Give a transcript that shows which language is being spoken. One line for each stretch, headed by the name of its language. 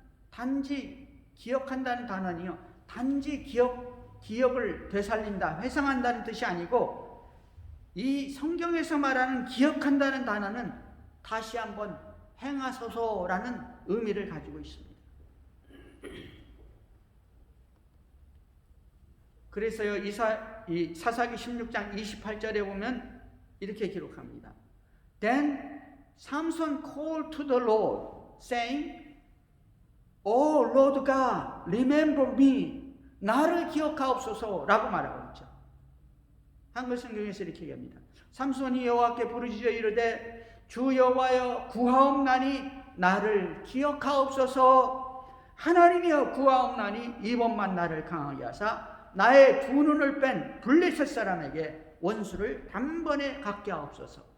Korean: 단지 기억한다는 단어는요, 단지 기억을 되살린다, 회상한다는 뜻이 아니고, 이 성경에서 말하는 기억한다는 단어는 다시 한번 행하소서라는 의미를 가지고 있습니다. 그래서요, 이 사사기 16장 28절에 보면 이렇게 기록합니다.
English: Then Samson called to the Lord, saying, "O Lord God, remember me."
Korean: 나를 기억하옵소서라고 말하고 있죠. 한글 성경에서 이렇게 얘기합니다. 삼손이 여호와께 부르짖어 이르되, 주 여호와여 구하옵나니 나를 기억하옵소서. 하나님이여 구하옵나니 이번만 나를 강하게 하사 나의 두 눈을 뺀 블레셋 사람에게 원수를 단번에 갚게 하옵소서.